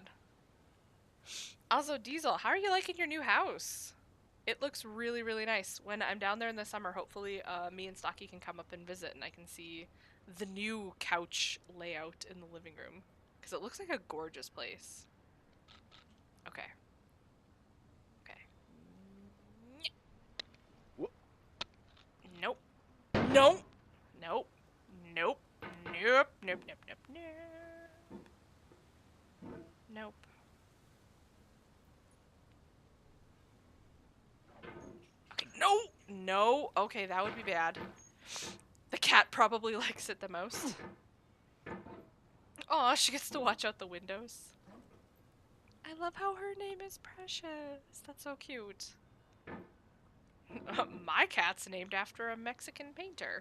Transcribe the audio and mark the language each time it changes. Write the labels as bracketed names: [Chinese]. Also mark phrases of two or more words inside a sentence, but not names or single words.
[English] Also, Diesel, how are you liking your new house? It looks really, really nice. When I'm down there in the summer, hopefully me and Stocky can come up and visit and I can see the new couch layout in the living room. Because it looks like a gorgeous place. Okay. Okay. Nope. Nope. Nope. Nope. Nope. Nope. Nope. Nope. Nope. Nope. Okay. No. No. Okay, that would be bad. The cat probably likes it the most. Aw, she gets to watch out the windows. I love how her name is Precious. That's so cute. My cat's named after a Mexican painter.